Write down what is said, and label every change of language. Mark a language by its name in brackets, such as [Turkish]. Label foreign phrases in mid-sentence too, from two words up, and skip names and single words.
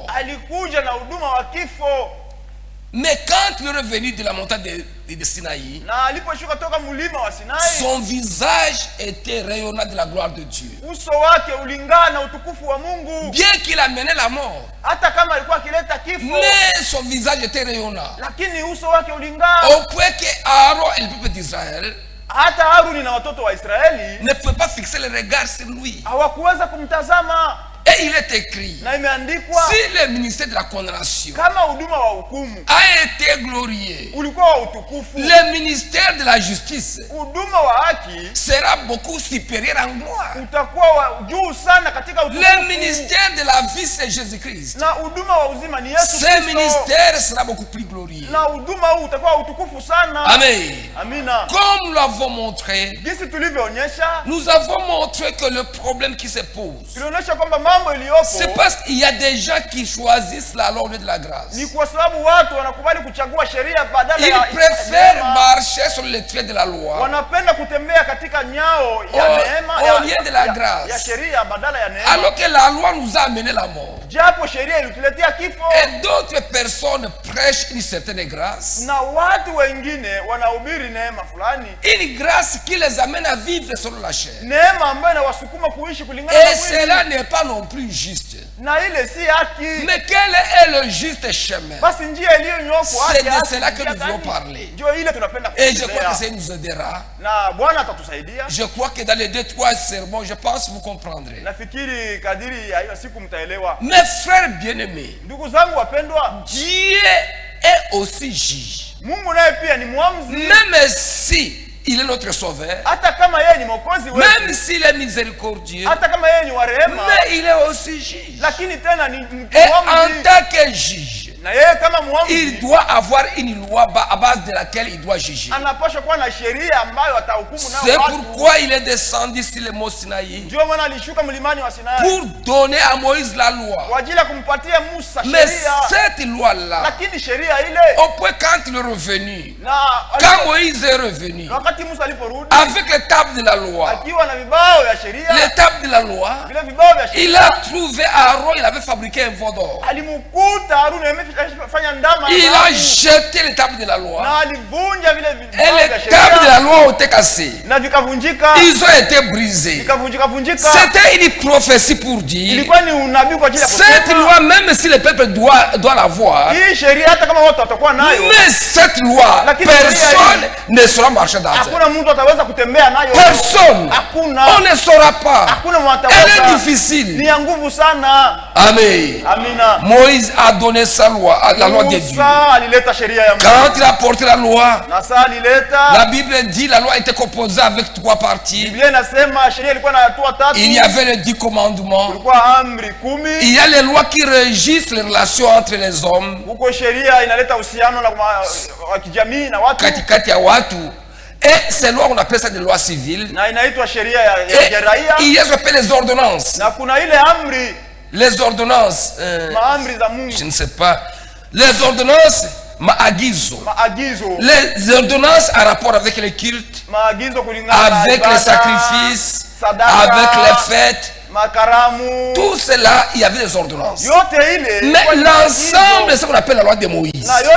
[Swahili] Alikuja na huduma wa kifo. [French] Mais quand il est revenu de la montagne de Sinaï, [Swahili] na aliposhuka toka mlima wa Sinai, [French] son visage était rayonnant de la gloire de Dieu. [Swahili] Uso wake ulingana na utukufu wa Mungu. [French] Bien qu'il amenait la mort, [Swahili] hata kama alikuwa akileta kifo, [French] mais son visage était rayonnant. [Swahili] Lakini uso wake ulingana. [French] Au point que Aaron et le peuple d'Israël, [Swahili] hata Haruni na watoto wa Israeli, [French] ne pouvaient pas fixer le regard sur lui. [Swahili] Hawakuweza kumtazama. [French] Et il est écrit, [Swahili] na imeandikwa, [French] si le ministère de la condamnation [Swahili] kama huduma wa hukumu [French] a été glorieux, [Swahili] ulikuwa wa utukufu, [French] le ministère de la justice [Swahili] huduma wa haki [French] sera beaucoup supérieur en gloire. [Swahili] utakuwa wa juu sana katika utukufu. [French] Le ministère de la vie c'est Jésus-Christ. [Swahili] na huduma wa uzima ni Yesu Kristo. [French] Ce ministère sera beaucoup plus glorieux. [Swahili] na huduma huu utakuwa wa utukufu sana. [French] Amen. [Swahili] Amina. [French] Comme nous l'avons montré, [Swahili] jinsi tulivyoonyesha, [French] nous avons montré que le problème qui se pose, [Swahili] tulionyesha kwamba mambo iliyopo, [French] c'est parce qu'il y a des gens qui choisissent la loi de la grâce. [Swahili] ni kwa sababu watu wanakubali kuchagua sheria badala ya [French] Ils préfèrent marcher sur les traits de la loi. [Swahili] Wanapenda kutembea katika nyao ya neema [French] au lieu de la grâce. [Swahili] ya sheria badala ya neema. [French] Alors que la loi nous a amené la mort. [Swahili] Japo sheria ilituletea kifo. [French] Et d'autres personnes prêchent une certaine grâce. [Swahili] Na watu wengine wanahubiri neema fulani. [French] Une grâce qui les amène à vivre selon la chair. [Swahili] Neema ambayo inawasukuma kuishi kulingana na mwili. [French] Et cela n'est pas non plus juste. [Swahili] Na ile si haki. [French] Mais quel est le juste chemin? [Swahili] Basi njia iliyonyooka [French] c'est de cela que nous voulons parler. [Swahili] Ndio ile tunapenda [French] et je crois que ça nous aidera. [Swahili] Na Bwana atatusaidia. [French] Je crois que dans les 2-3 sermons, je pense que vous comprendrez. [Swahili] Nafikiri kadiri ya hiyo siku mtaelewa. [French] Mes frères bien-aimés, [Swahili] ndugu zangu wapendwa, [French] Dieu est aussi juge. [Swahili] Mungu naye pia ni mwamuzi. [French] Même si il est notre sauveur, [Swahili] hata kama yeye ni mwokozi wetu, [French] même s'il est miséricordieux, [Swahili] hata kama yeye ni wa rehema, [French] mais il est aussi juge. [Swahili] Lakini tena ni mwamuzi. [French] Et en tant que juge, [Swahili] na yeye kama mwamuzi, [French] il doit avoir une loi à base de laquelle il doit juger. [Swahili] Anapaswa kuwa na sheria ambayo atahukumu nayo watu. [French] C'est pourquoi il est descendu sur le mont Sinaï. [Swahili] Ndio maana alishuka mlimani wa Sinai. [French] Pour donner à Moïse la loi. [Swahili] Kwa ajili ya kumpatia Musa sheria. [French] Mais cette loi là, [Swahili] lakini sheria ile, [French] au point quand il est revenu, quand Moïse est revenu, [Swahili] wakati Musa aliporudi, [French] avec les tables de la loi, [Swahili] akiwa na vibao ya sheria, [French] les tables de la loi, [Swahili] vile vibao vya sheria, [French] il a trouvé Aaron, il avait fabriqué un veau d'or. [Swahili] Alimkuta Haruni amefanya ndama. [French] Il a jeté les tables de la loi. [Swahili] Na alivunja vile vibao vya sheria. [French] Et les tables de la loi ont été cassées. [Swahili] Na vikavunjika. [French] Ils ont été brisés. [Swahili] Vikavunjika. [French] C'était une prophétie pour dire. [Swahili] Ilikuwa ni unabii kwa ajili ya [French] cette loi, même si le peuple doit l'avoir, [Swahili] hii sheria hata kama watu watakuwa nayo, [French] mais cette loi, personne ne saura marcher dans elle. [Swahili] Hakuna mtu ataweza kutembea nayo. [French] Personne. [Swahili] Hakuna. [French] On ne saura pas. [Swahili] Hakuna mwataweza. [French] Elle est difficile. [Swahili] Ni ya nguvu sana. [French] Amen. [Swahili] Amina. [French] Moïse a donné sa loi, la loi de Dieu. [Swahili] Alileta sheria ya Mungu. [French] Quand il a porté la loi, la Bible dit la loi était composée avec 3 parties. [Swahili] Biblia inasema sheria ilikuwa na hatua 3. [French] Il y avait les 10 commandements. [Swahili] Kulikuwa amri 10. [French] Il y a les lois qui régissent les relations entre les hommes. [Swahili] Huko sheria inaleta uhusiano na kijamii na watu. Katikati ya watu. [French] Et ces lois, on appelle ça des lois civiles. [Swahili] Na inaitwa sheria ya raia. [French] Il y a ce qu'on appelle les ordonnances. [Swahili] Na kuna ile amri. [French] Les ordonnances. [Swahili] Maamri za Mungu. [French] Je ne sais pas. Les ordonnances, maagizo. Les ordonnances en rapport avec les cultes, avec les sacrifices, avec les fêtes. [Swahili] Makaramu. [French] Tout cela, il y avait des ordonnances. Mais l'ensemble, c'est ce qu'on appelle la loi de Moïse.